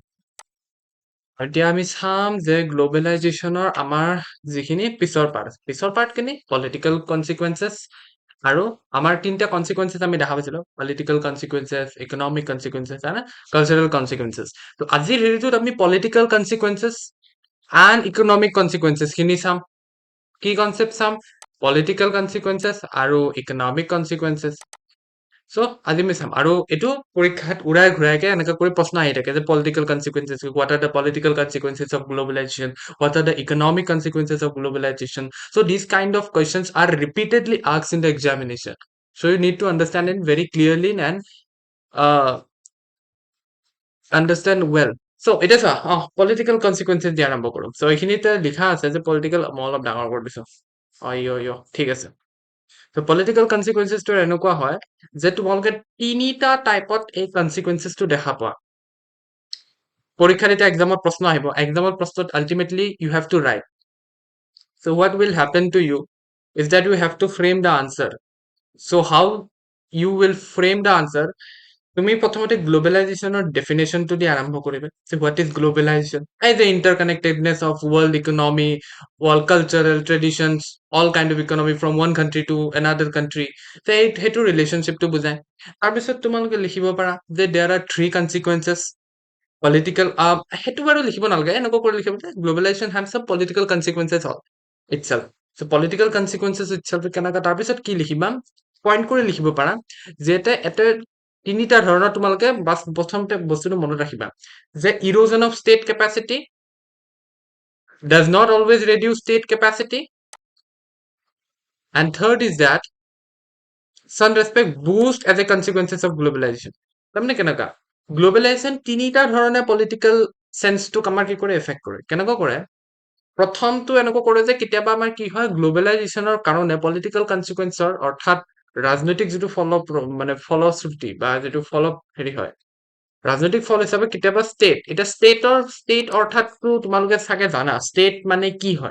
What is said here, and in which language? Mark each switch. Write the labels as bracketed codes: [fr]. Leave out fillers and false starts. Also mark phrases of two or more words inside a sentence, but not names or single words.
[as] এতিয়া আমি চাম যে গ্ল'বেলাইজেশ্যনৰ আমাৰ যিখিনি পিছৰ পাৰ্টখিনি [en] political consequences [as] আৰু আমাৰ তিনিটা কনচিকুৱেঞ্চেছ আমি দেখা পাইছিলো, [en] political consequences, economic consequences [as] আৰু [en] cultural consequences. [as] ত' আজিৰ হেৰিটোত আমি [en] political consequences and economic consequences [as] খিনি চাম। কি কনচেপ্ট চাম? [en] political consequences [as] আৰু [en] economic consequences. [as] চ' আজি আমি চাম আৰু এইটো পৰীক্ষাত উৰাই ঘূৰাইকে এনেকৈ কৰি প্ৰশ্ন আহি থাকে যে [en] political consequences, what are the political consequences of globalization, what are the economic consequences of globalization. So these kind of questions are repeatedly asked in the examination, so you need to understand it very clearly and uh, understand well. [as] So এটা চা [en] political consequences [as] দিয়া আৰম্ভ কৰোঁ। চ' এইখিনিতে লিখা আছে যে পলিটিকেল, মই অলপ ডাঙৰ কৰি দিছোঁ। ঠিক আছে। চ' [en] political consequences [as] এনেকুৱা হয় যে তোমালোকে তিনিটা টাইপত এই কনচিকুৱেঞ্চেছটো দেখা পোৱা। পৰীক্ষাত এতিয়া এক্সামত প্ৰশ্ন আহিব, এক্সামত প্ৰশ্নত আল্টিমেটলি [en] you have to write. so what will happen to you is that you have to frame the answer. so how you will frame the answer, [as] তুমি প্ৰথমতে গ্লোবেলাইজেশ্যনৰ ডেফিনেশ্যনটো দি আৰম্ভ কৰিবা। [en] what is globalization? [as] এই যে [en] interconnectedness of world economy, world cultural traditions, all kind of economy from one country to another country, [as] সেইটো ৰিলেশ্যনশ্বিপটো বুজায়। তাৰপিছত তোমালোকে লিখিব পাৰা যে [en] there are three consequences political, [as] সেইটো বাৰু লিখিব নালাগে, এনেকুৱা কৰি লিখিব যে [en] globalization have some political consequences all itself. so political consequences itself [as] কেনেকুৱা, তাৰপিছত কি লিখিবা, পইণ্ট কৰি লিখিব পাৰা যে এটা তিনিটা ধৰণৰ তোমালোকে বাছ প্ৰথমতে বস্তুটো মনত ৰাখিবা যে [en] erosion of state capacity does not always reduce state capacity, and third is that some respect boost as a consequences of globalization. [as] তাৰমানে কেনেকুৱা, গ্লোবেলাইজেশ্যন তিনিটা ধৰণে পলিটিকেল চেন্সটোক আমাৰ কি কৰে, এফেক্ট কৰে। কেনেকুৱা কৰে? প্ৰথমটো এনেকুৱা কৰে যে কেতিয়াবা আমাৰ কি হয়, গ্লোবেলাইজেশ্যনৰ কাৰণে পলিটিকেল কনচিকুৱেঞ্চৰ অৰ্থাৎ ৰাজনৈতিক যিটো ফলশ্ৰুতি বা যিটো হেৰি হয়, ৰাজনৈতিক ফল হিচাপে কেতিয়াবা ষ্টেট অৰ্থাৎটো তোমালোকে চাগে জানা ষ্টেট মানে কি হয়।